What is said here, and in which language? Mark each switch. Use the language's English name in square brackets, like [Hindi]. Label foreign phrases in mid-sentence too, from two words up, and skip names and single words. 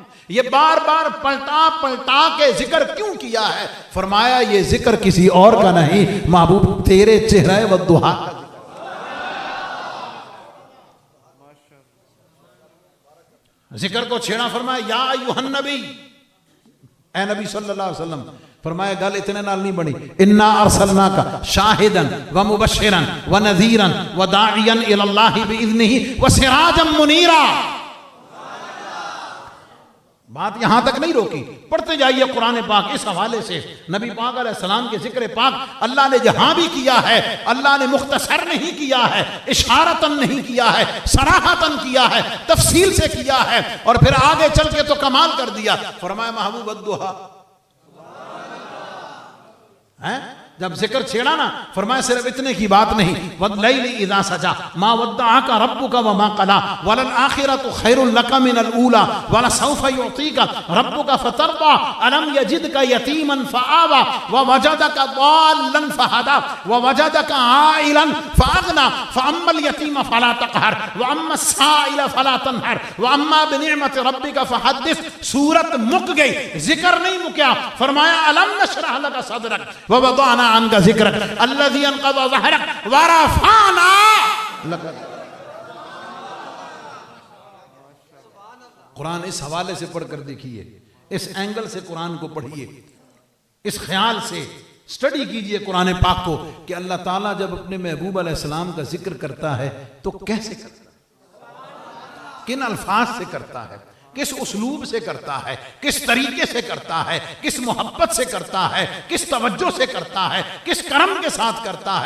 [Hindi] ये बार बार पलटा के जिक्र क्यों किया है? फरमाया ये जिक्र किसी और का नहीं, महबूब तेरे चेहरे व दुहा का जिक्र को छेड़ा। फरमाया [Arabic] يا أيها النبي, [Hindi] ए नबी [Arabic] صلى الله عليه وسلم. [Hindi] फरमाया [Punjabi] गल इतने नाल [Hindi] नहीं बनी, [Arabic] إنا أرسلناك شاهدا ومبشرا ونذيرا وداعيا إلى الله بإذنه وسراجا منيرا. [Hindi] बात यहां तक नहीं रोकी, पढ़ते जाइए कुरान पाक। इस हवाले से नबी पाक अलैहिस्सलाम के जिक्र पाक अल्लाह ने जहां भी किया है, अल्लाह ने मुख्तसर नहीं किया है, इशारतन नहीं किया है, सराहतन किया है, तफसील से किया है। और फिर आगे चल के तो कमाल कर दिया। फरमाया महबूब अद्दुहा है, जब जिक्र छेड़ा ना फरमाया सिर्फ इतने की बात नहीं, [Arabic] والليل إذا سجى ما ودعك ربك وما قلى وللآخرة خير لك من الأولى ولسوف يعطيك ربك فترضى ألم يجدك يتيما فآوى ووجدك ضالا فهدى ووجدك عائلا فأغنى فأما اليتيم فلا تقهر وأما السائل فلا تنهر وأما بنعمة ربك فحدث. [Punjabi] सूरत मुक गई, जिक्र नहीं मुका। [Arabic] फरमाया ألم نشرح لك صدرك ووضعنا عنك وزرك الذي أنقض ظهرك ورفعنا لك. [Hindi] कुरान इस हवाले से पढ़कर देखिए, इस एंगल से कुरान को पढ़िए, इस ख्याल से स्टडी कीजिए कुरान पाक को कि अल्लाह ताला जब अपने महबूब अलैहिस्सलाम का जिक्र करता है तो कैसे करता है, किन अल्फाज से करता है, किस उसलूब से करता है, किस तरीके से करता है, किस मोहब्बत से करता है, किस तवज्जो से करता है, किस करम के साथ करता है।